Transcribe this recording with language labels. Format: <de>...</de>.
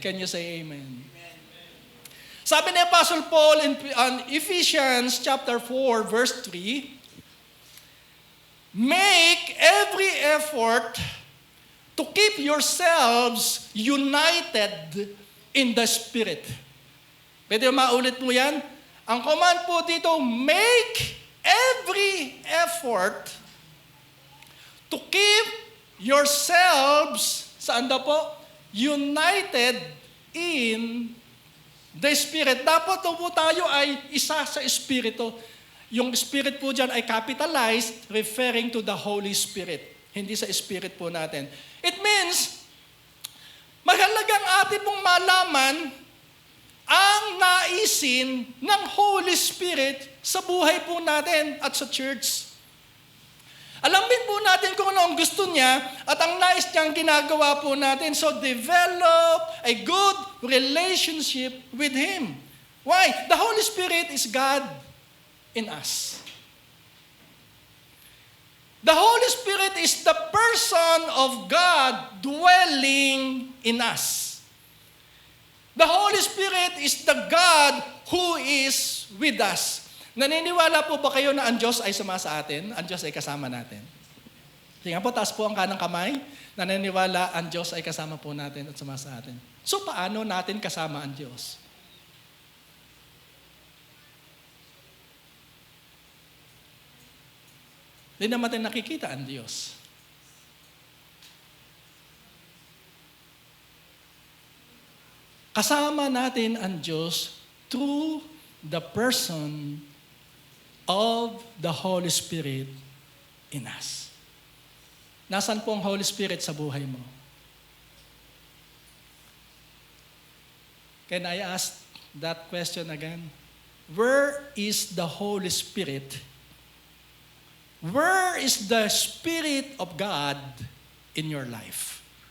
<en>Can you say amen?</en> <tl>Sabi ni</tl> <en>Apostle Paul in Ephesians chapter 4, verse 3, make every effort to keep yourselves united in the Spirit.</en> <tl>Pwede maulit mo yan? Ang command po dito,</tl> <en>make every effort to keep yourselves,</en> <tl>saan daw po?</tl> <en>United in the Spirit.</en> <tl>Dapat po tayo ay isa sa Espiritu. Yung Spirit po dyan ay capitalized,</tl> <en>referring to the Holy Spirit.</en> <tl>Hindi sa Spirit po natin.</tl> <en>It means,</en> <tl>mahalagang atin pong malaman ang naisin ng Holy Spirit sa buhay po natin at sa church. Alamin po natin kung ano ang gusto niya at ang nais niyang ginagawa po natin.</tl> <en>So develop a good relationship with Him. Why? The Holy Spirit is God in us. The Holy Spirit is the person of God dwelling in us. The Holy Spirit is the God who is with us.</en> <tl>Naniniwala po ba kayo na ang Diyos ay suma sa atin? Ang Diyos ay kasama natin? Sige po, taas po ang kanang kamay. Naniniwala ang Diyos ay kasama po natin at suma sa atin. So paano natin kasama ang Diyos? Hindi naman natin nakikita ang Diyos. Kasama natin ang Diyos</tl> <en>through the person of the Holy Spirit in us.</en> <tl>Nasaan po ang Holy Spirit sa buhay mo?</tl> <en>Can I ask that question again? Where is the Holy Spirit? Where is the Spirit of God in your life?</en>